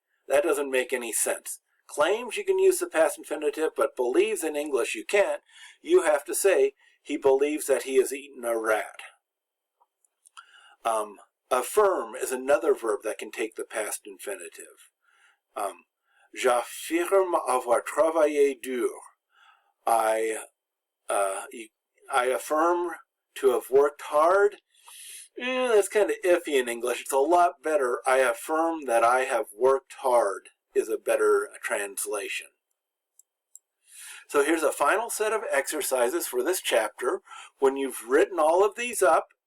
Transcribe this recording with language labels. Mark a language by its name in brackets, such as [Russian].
[English] That doesn't make any sense. Claims you can use the past infinitive, but believes in English you can't. You have to say he believes that he has eaten a rat. Affirm is another verb that can take the past infinitive. [French] J'affirme avoir travaillé dur. [English] I affirm to have worked hard. That's kind of iffy in English. It's a lot better. I affirm that I have worked hard is a better translation. So here's a final set of exercises for this chapter. When you've written all of these up,